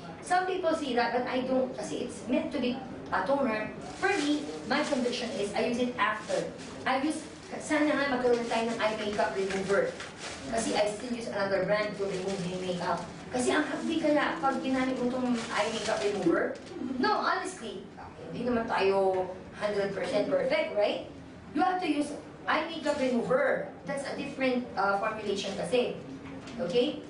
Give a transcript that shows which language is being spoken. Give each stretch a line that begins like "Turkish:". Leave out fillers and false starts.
English: Some people see that, but I don't, kasi it's meant to be a toner. For me, my conviction is I use it after.
Filipino: Sana nga magkaroon tayo ng eye makeup remover.
English: Kasi I still use another brand to remove the makeup.
Filipino: Kasi ang hapdi kaya pag ginamit mo itong
English: eye makeup remover, no, honestly,
Filipino: hindi naman tayo
English: 100% perfect, right? You have to use eye makeup remover. That's a different formulation kasi. Okay?